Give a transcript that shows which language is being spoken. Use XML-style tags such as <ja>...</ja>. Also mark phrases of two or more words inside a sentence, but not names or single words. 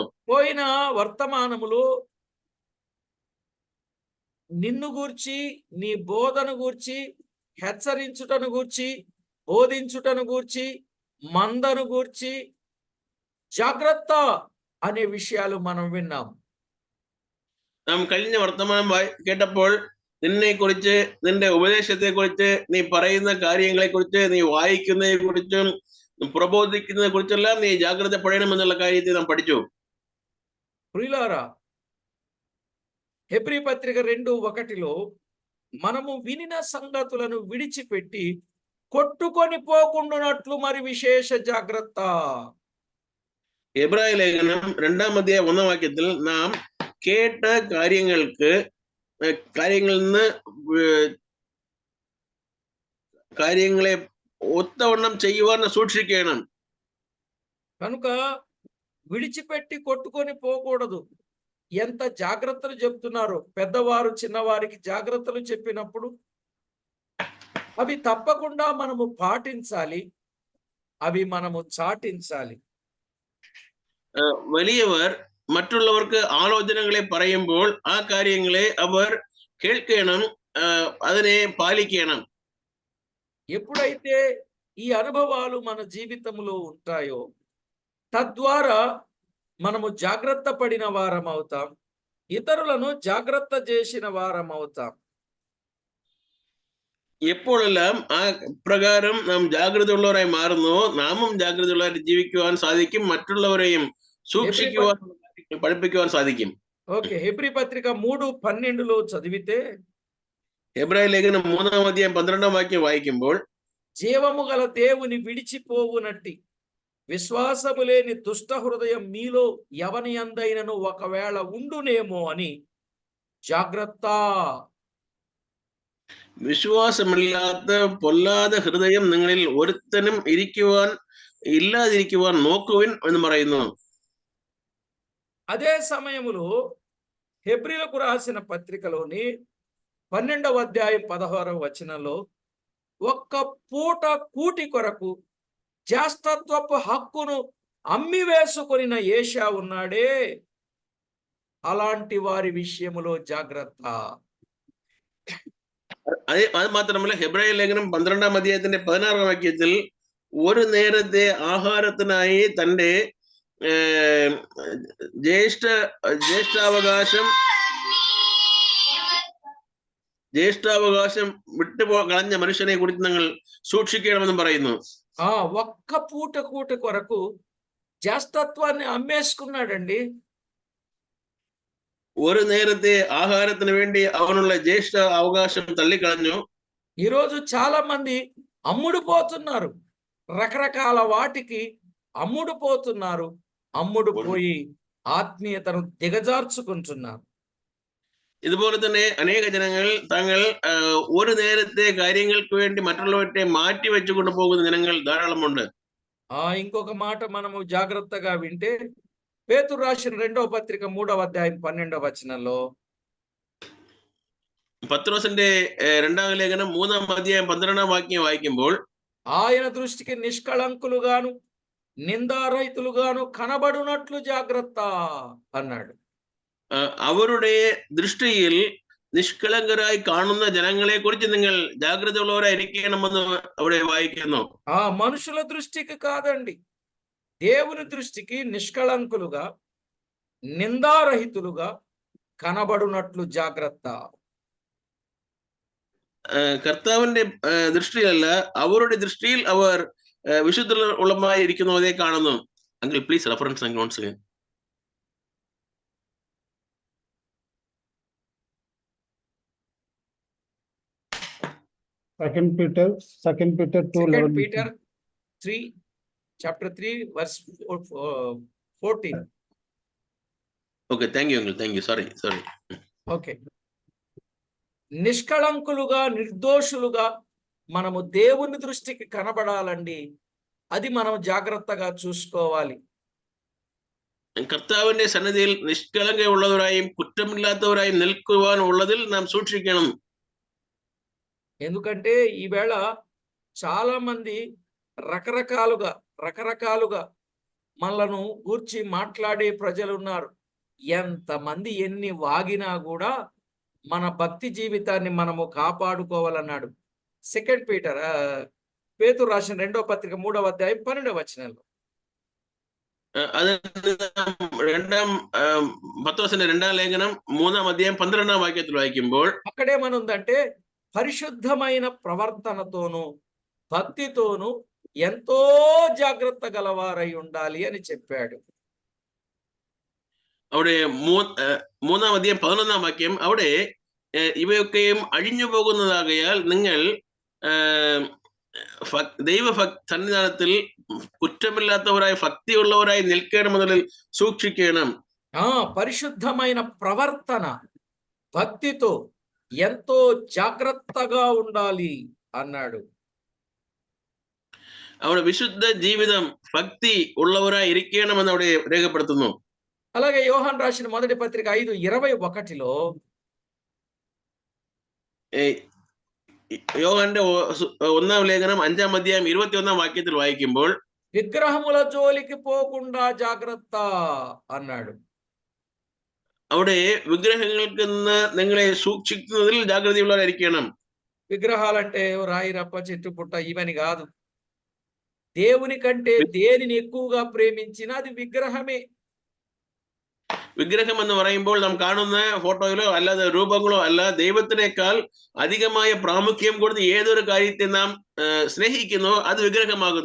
<te>పోయిన వర్తమానములో నిన్ను గూర్చి, నీ బోధను గూర్చి, హెచ్చరించుటను గూర్చి, బోధించుటను గూర్చి, మందను గూర్చి జాగ్రత్త అనే విషయాలు మనం విన్నాం.</te> <ml>നാം കഴിഞ്ഞ വർത്തമാനം കേട്ടപ്പോൾ നിന്നെ കുറിച്ച്, നിന്റെ ഉപദേശത്തെ കുറിച്ച്, നീ പറയുന്ന കാര്യങ്ങളെ കുറിച്ച്, നീ വായിക്കുന്നതിനെ കുറിച്ചും പ്രബോധിക്കുന്നതിനെ കുറിച്ചെല്ലാം നീ జాగ్రత్తపడണമെന്നുള്ള കാര്യത്തെ നാം പഠിച്ചു.</ml> <te>ప్రియులారా, హెబ్రీ పత్రిక 2:1లో మనము వినిన సంగతులను విడిచిపెట్టి కొట్టుకొని పోకుండానట్లు మరి విశేష జాగ్రత్త.</te> <ml>എബ്രായ ലേഖനം 2ാം അധ്യായം 1ാം വാക്യത്തിൽ നാം കേട്ട കാര്യങ്ങളിൽ നിന്ന് കാര്യങ്ങളെ ഒത്തവണ്ണം ചെയ്യുവാൻ സൂക്ഷിക്കണം.</ml> <te>కనుక విడిచిపెట్టి కొట్టుకొని పోకూడదు. ఎంత జాగ్రత్తలు చెప్తున్నారు పెద్దవారు చిన్నవారికి జాగ్రత్తలు చెప్పినప్పుడు అవి తప్పకుండా మనము పాటించాలి, అవి మనము చాటించాలి.</te> <ml>വലിയവർ മറ്റുള്ളവർക്ക് ആലോചനകളെ പറയുമ്പോൾ ആ കാര്യങ്ങളെ അവർ കേൾക്കണം, അതിനെ പാലിക്കണം.</ml> <te>ఎప్పుడైతే ఈ అనుభవాలు మన జీవితంలో ఉంటాయో తద్వారా మనము జాగ్రత్త పడిన వారం అవుతాం, ఇతరులను జాగ్రత్త చేసిన వారం అవుతాం.</te> <ml>എപ്പോഴെല്ലാം ആ പ്രകാരം നാം ജാഗ്രതയുള്ളവരായി മാറുന്നു, നാമും ജാഗ്രതയുള്ളവരായി ജീവിക്കുവാൻ സാധിക്കും, മറ്റുള്ളവരെയും സൂക്ഷിക്കുവാൻ പഠിപ്പിക്കുവാൻ സാധിക്കും.</ml> <te>ఓకే, హెబ్రీ పత్రిక 3:12లో చదివితే</te> <ml>എബ്രായ ലേഖനം 3ാം അധ്യായം 12ാം വാക്യം വായിക്കുമ്പോൾ</ml> <te>జీవము గల దేవుని విడిచిపోవునట్టి విశ్వాసము లేని దుష్ట హృదయం మీలో ఎవని అందైనను ఒకవేళ ఉండునేమో అని జాగ్రత్త.</te> <ml>വിശ്വാസമില്ലാത്ത പൊല്ലാத ഹൃദയം നിങ്ങളിൽ ഒരുത്തനും ഇല്ലാതിരിക്കുവാൻ നോക്കുവിൻ എന്ന് പറയുന്നു.</ml> <te>అదే సమయములో హెబ్రీలకు రాసిన పత్రికలోని 12వ అధ్యాయం 16వ వచనంలో ఒక్క పూట కూటి కొరకు జ్యేష్ఠత్వపు హక్కును అమ్మి వేసుకొనిన ఏషా ఉన్నాడే, అలాంటి వారి విషయములో జాగ్రత్త.</te> <ml>അത് മാത്രമല്ല ഹെബ്രായ ലേഖനം 12ാം അധ്യായത്തിന്റെ 16ാം വാക്യത്തിൽ ഒരു നേരത്തെ ആഹാരത്തിനായി തന്റെ ജ്യേഷ്ഠാവകാശം കളഞ്ഞ മനുഷ്യനെ കുറിച്ച് നിങ്ങൾ സൂക്ഷിക്കണമെന്നും പറയുന്നു.</ml> <te>ఒక్క పూట కూటి కొరకు జ్యేష్ఠత్వాన్ని అమ్మేసుకున్నాడండి.</te> <ml>ഒരു നേരത്തെ ആഹാരത്തിന് വേണ്ടി അവനുള്ള ജ്യേഷ്ഠ അവകാശം തള്ളിക്കളഞ്ഞു.</ml> <te>ఈరోజు చాలా మంది అమ్ముడుపోతున్నారు, రకరకాల వాటికి అమ్ముడుపోతున్నారు, అమ్ముడుపోయి ఆత్మీయతను దిగజార్చుకుంటున్నారు.</te> <ml>ഇതുപോലെ തന്നെ അനേക ജനങ്ങൾ തങ്ങൾ ഒരു നേരത്തെ കാര്യങ്ങൾക്ക് വേണ്ടി മറ്റുള്ളവരെ മാറ്റി വെച്ചുകൊണ്ട് പോകുന്ന ജനങ്ങൾ ധാരാളമുണ്ട്.</ml> <te>ఇంకొక మాట మనము జాగ్రత్తగా వింటే పేతురు రాసిన 2వ పత్రిక 3వ అధ్యాయం 12వ వచనంలో</te> <ml>പത്രോസിന്റെ 2ാം ലേഖനം 3ാം അധ്യായം 12ാം വാക്യം വായിക്കുമ്പോൾ</ml> <te>ఆయన దృష్టికి నిష్కళంకులుగాను నిందారహితులుగాను కనబడునట్లు జాగ్రత్త అన్నాడు.</te> <ml>അവരുടെ ദൃഷ്ടിയിൽ നിഷ്കളങ്കരായി കാണുന്ന ജനങ്ങളെ കുറിച്ച് നിങ്ങൾ ജാഗ്രത ഉള്ളവരായിരിക്കണമെന്ന് അവിടെ വായിക്കുന്നു.</ml> <te>మనుషుల దృష్టికి కాదండి, దేవుని దృష్టికి నిష్కళంకులుగా నిందారహితులుగా కనబడునట్లు జాగ్రత్త.</te> <ml>കർത്താവിന്റെ ദൃഷ്ടിയിലല്ല, അവരുടെ ദൃഷ്ടിയിൽ അവർ വിശുദ്ധ ഉള്ളമായി ഇരിക്കുന്നവരെ കാണുന്നു.</ml> <en>Uncle please reference uncle once again. Second Peter 3, chapter 3, verse 14. Okay, thank you uncle, thank you. Sorry.</en> <te>ఓకే, నిష్కళంకులుగా నిర్దోషులుగా మనము దేవుని దృష్టికి కనబడాలండి. అది మనం జాగ్రత్తగా చూసుకోవాలి.</te> <ml>കർത്താവിന്റെ സന്നിധിയിൽ നിഷ്കളങ്കയുള്ളവരായും കുറ്റമില്ലാത്തവരായും നിൽക്കുവാൻ ഉള്ളതിൽ നാം സൂക്ഷിക്കണം.</ml> <te>ఎందుకంటే ఈవేళ చాలా మంది రకరకాలుగా మనలను గూర్చి మాట్లాడే ప్రజలు ఉన్నారు. ఎంతమంది ఎన్ని వాగినా కూడా మన భక్తి జీవితాన్ని మనము కాపాడుకోవాలన్నాడు. సెకండ్ పీటర్ పేతురు రాసిన 2వ పత్రిక 3వ అధ్యాయం 12వ వచనంలో</te> <ml>അത് പത്രോസിന്റെ 2ാം ലേഖനം 3ാം അധ്യായം 12ാം വാക്യത്തിൽ വായിക്കുമ്പോൾ</ml> <te>అక్కడేమనుందంటే పరిశుద్ధమైన ప్రవర్తనతోనూ భక్తితోనూ ఎంతో జాగ్రత్త గలవారై ఉండాలి అని చెప్పాడు.</te> <ml>അവിടെ 3ാം അധ്യായം 11ാം വാക്യം, അവിടെ ഇവയൊക്കെയും അഴിഞ്ഞു പോകുന്നതാകയാൽ നിങ്ങൾ ദൈവ സന്നിധാനത്തിൽ കുറ്റമില്ലാത്തവരായി ഭക്തിയുള്ളവരായി നിൽക്കണമെന്നതിൽ സൂക്ഷിക്കണം.</ml> <te>పరిశుద్ధమైన ప్రవర్తన భక్తితో ఎంతో జాగ్రత్తగా ఉండాలి అన్నాడు.</te> <ml>അവിടെ വിശുദ്ധ ജീവിതം ഭക്തി ഉള്ളവരായി ഇരിക്കണമെന്ന് അവിടെ രേഖപ്പെടുത്തുന്നു.</ml> <te>అలాగే యోహాను రాసిన మొదటి పత్రిక 5:21లో</te> <ml>యోహాന്റെ 1ാം ലേഖനം 5ാം അധ്യായം 21ാം വാക്യത്തിൽ വായിക്കുമ്പോൾ</ml> <te>విగ్రహముల జోలికి పోకుండా జాగ్రత్త అన్నాడు.</te> <ml>അവിടെ విగ్రహങ്ങൾക്ക് നിന്ന് നിങ്ങളെ സൂക്ഷിക്കുന്നതിൽ ജാഗ്രതയുള്ളവരായിരിക്കണം.</ml> <te>విగ్రహాలంటే రాయి రప్ప చెట్టు పుట్ట ఇవని కాదు. దేవుని కంటే దేనిని ఎక్కువగా ప్రేమించినా అది విగ్రహమే.</te> <ml>വിഗ്രഹം എന്ന് പറയുമ്പോൾ നാം കാണുന്ന ഫോട്ടോയിലോ അല്ലാതെ രൂപങ്ങളോ അല്ല, ദൈവത്തിനേക്കാൾ അധികമായ പ്രാമുഖ്യം കൊടുത്ത് ഏതൊരു കാര്യത്തെ നാം സ്നേഹിക്കുന്നോ അത് വിഗ്രഹമാകുന്നു.</ml>